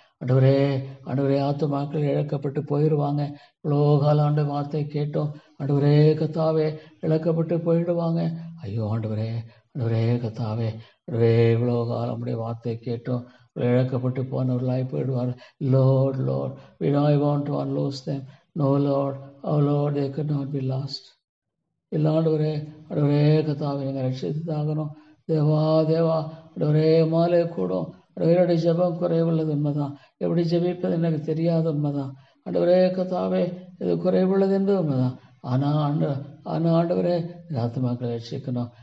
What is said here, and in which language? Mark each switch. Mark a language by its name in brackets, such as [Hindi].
[Tamil] ஆண்டவரே ஆண்டவரே, ஆத்துமாக்கள் இழக்கப்பட்டு போயிடுவாங்க. இவ்வளோ காலம் ஆண்டு வார்த்தை கேட்டோம். ஆண்டவரே கர்த்தாவே, இழக்கப்பட்டு போயிடுவாங்க. ஐயோ ஆண்டவரே கர்த்தாவே, ஆண்டவரே, இவ்வளோ காலம் உடைய வார்த்தை கேட்டோம். இழக்கப்பட்டு போனவர்களாய் போயிடுவார்கள். [English] Lord, we don't want to unloose them. No, Lord, oh Lord, they could not be lost. [Tamil] இல்லை ஆண்டவரே கர்த்தாவே, நீங்கள் ரட்சித்தாகணும். தேவா ஆண்டவரே, மாலை கூடும். ஆண்டவருடைய ஜெபம் குறைவுள்ளது உண்மைதான். எப்படி ஜெபிப்பது எனக்கு தெரியாத உண்மைதான். ஆண்டவரே கர்த்தாவே, இது குறைவுள்ளது என்பது உண்மைதான். ஆனால் ஆண்டவரே, ஆத்துமாக்களை ரட்சிக்கணும்.